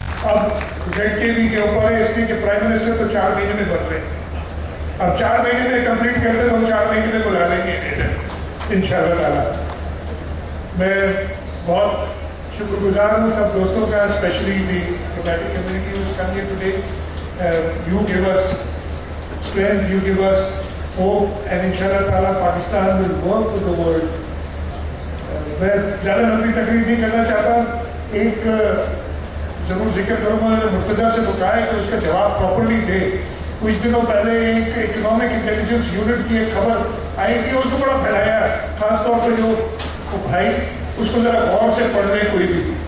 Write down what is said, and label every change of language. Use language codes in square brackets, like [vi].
[ur] اب ZKB کے اوپر ہے اس لیے کہ پرائم منسٹر تو 4 مہینے میں بن رہے ہیں, اب 4 مہینے میں کمپلیٹ کر دیں تو ہم 4 مہینے میں بلا لیں گے انشاءاللہ تعالیٰ. میں بہت شکر گزار ہوں سب دوستوں کا, [en] Especially the diplomatic community who's come here today. You give us strength, you give us hope, and inshallah ta'ala Pakistan will work with the world. [ur] میں زیادہ لمبی تقریر نہیں کرنا چاہتا, ایک ضرور ذکر کروں گا. مرتضیٰ سے تو کہا ہے کہ اس کا جواب پراپرلی دے. کچھ دنوں پہلے ایک اکنامک انٹیلیجنس یونٹ کی ایک خبر آئی تھی, اس کو بڑا پھیلایا, خاص طور پہ جو بھائی اس کو ذرا غور سے پڑھ لیں کوئی بھی.